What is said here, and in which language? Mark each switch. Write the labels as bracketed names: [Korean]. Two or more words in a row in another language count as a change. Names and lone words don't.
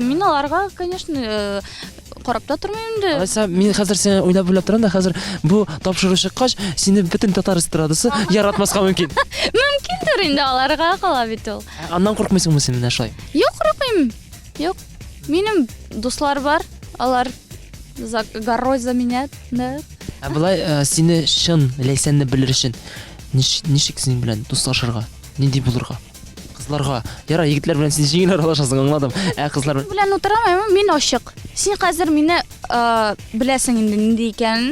[Tatar] Мин аларга, конечно, карап та тормыйм инде. Алайса, мин хәзер сине уйлап торам да, хәзер бу тапшыру чыккач, сине бөтен татар эстрадасы яратмаска мөмкин. Мөмкиндер инде, аларга кала бит ул. Аннан куркмыйсыңмы син менә шулай? Юк, куркмыйм. Юк. Минем дуслар бар, алар [Russian] горой за меня, [Tatar] да. Булай сине чын Лейсәнне белер өчен Ничек синең белән дуслашырга? Нинди булырга? Кызларга. Яра, егетләр белән син җиңел аралашасың, аңладым. Кызлар Белән утырамын, мин ачык. Син хәзер мине беләсең инде нинди икәнне.